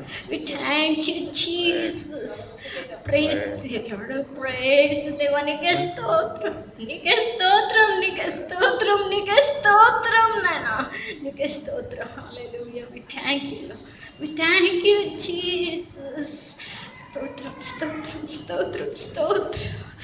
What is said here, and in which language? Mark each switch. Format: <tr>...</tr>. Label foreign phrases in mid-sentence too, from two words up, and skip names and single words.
<en>We thank you, Jesus. Praise you, Lord. Praise Deva.</en> <te>నీకే స్తోత్రం, నీకే స్తోత్రం, నీకే స్తోత్రం, నీకే స్తోత్రం, నాన. నీకే స్తోత్రం.</te> <en>Hallelujah. We thank you, Lord. We thank you, Jesus.</en> <te>స్తోత్రం, స్తోత్రం, స్తోత్రం, స్తోత్రం.</te>